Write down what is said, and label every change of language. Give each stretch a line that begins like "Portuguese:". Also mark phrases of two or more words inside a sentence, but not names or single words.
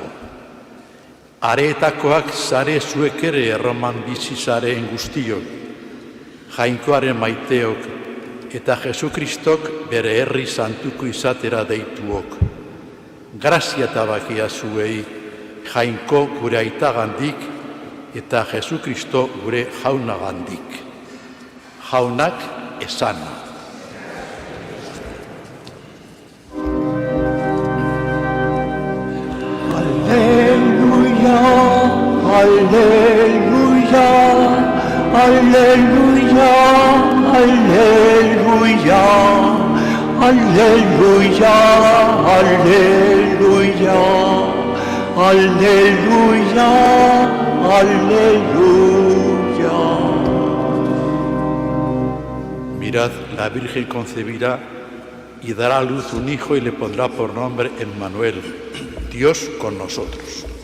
Basque: Areetakoak zare zuek ere erroman bizi zareen guztiok, jainkoaren maiteok eta Jesukristok bere herri santuko izatera deituok. Grazia eta bakia zuei, jainko gure aitagandik eta Jesukristo gure jaunagandik. Jaunak esan.
Spanish: Aleluya, aleluya, aleluya, aleluya, aleluya, aleluya, aleluya, aleluya. Mirad, la Virgen concebirá y dará a luz un hijo y le pondrá por nombre Emmanuel, Dios con nosotros.